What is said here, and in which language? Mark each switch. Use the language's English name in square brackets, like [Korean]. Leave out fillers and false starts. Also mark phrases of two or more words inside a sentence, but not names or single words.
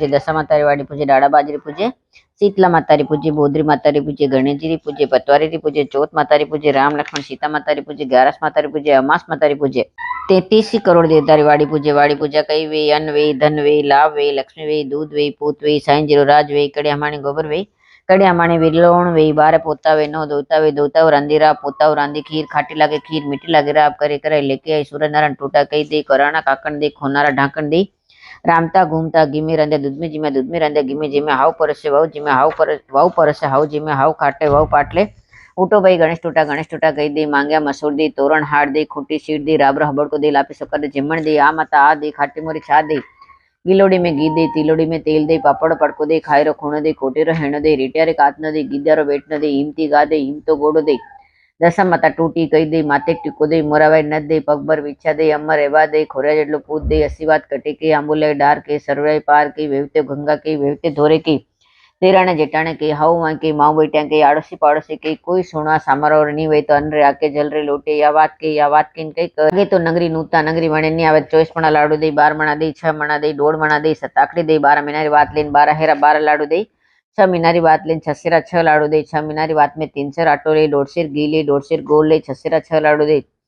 [Marwari] दशा मातारी वाड़ी पूजे. डाड़ा बाजरी पूजे. शीतला मातारी पूजे. बोधरी मातारी पूजे. गणेश जी पूजे. पतवारी पूजे. चौथ मातारी पूजे. राम लक्ष्मण सीता मातारी पूजे. 11 मातारी पूजे. अमास मातारी पूजे. 33 करोड़ देवतारी वाड़ी पूजे. वाड़ी पूजा कई वे अन्न वे धन वे लाभ वे लक्ष्मी वे दूध वे पूत वे साईं जीरो राज वे कड़िया माणी गोबर वे कड़िया माणी विलोण वे बारे पोतावे नो दोतावे दोताव रांधीरा पोताव रांधी खीर खाटी लागे खीर मीठी लागे राब करे करे लेके आई सूरज नारायण टूटा कही दे कराना काकण दे खोनारा ढांकण दे रामता घूमता गिमे रंधे दूध में रंधे गिमे जिमे हाव परसे वाव जिमे वाव परसे हाव जिमे हाव खाटे वाव पाटले उठो भाई गणेश टूटा कही दे मांग्या मसूर दी तोरण हाड़ दे खूटी सीट दी राबर हबड़ को दे लापी सकर दे जिमण दे आ माता आ दे खाटी मोरी छा दे गिलोड़ी में घी दे तिलोड़ी में तेल दे पापड़ पड़को दे खायरो खूणो दे कोटेरो हेणो दे रेटियारे कातनो दे गीदारो बेटनो दे हिमती गा दे हिमतो गोड़ो दे दसम माता टूटी कही दे माते टीको दे मोरावाई नद दे पगबर विछा दे अमर एवा दे खोरिया जेटलो पूत दे असीवात कटे के आंबुलाय डार के सरवाई पार के वेवते गंगा के वेवते धोरे के तेराने जेटाने के हाउ वहाँ के माऊ बेटिया के आड़ोसी पाड़ोसी के कोई सुना सामरो नहीं वे तो अन रे आके जल रे लोटे या बात के कई आगे तो नगरी नूता नगरी वणे नहीं आवे 24 मणा लाडू दे 12 मणा दे 6 मणा दे 1.5 मणा दे सताकड़ी दे 12 महीना बात लेन 12 हेरा 12 लाडू दे 6 मीनारी बात लेन 6 सेरा 6 लाडू दे 6 मीनारी बात में 3 सेर आटो ले 1.5 सेर घी ले 1.5 सेर गोल ले 6 सेरा 6 लाडू दे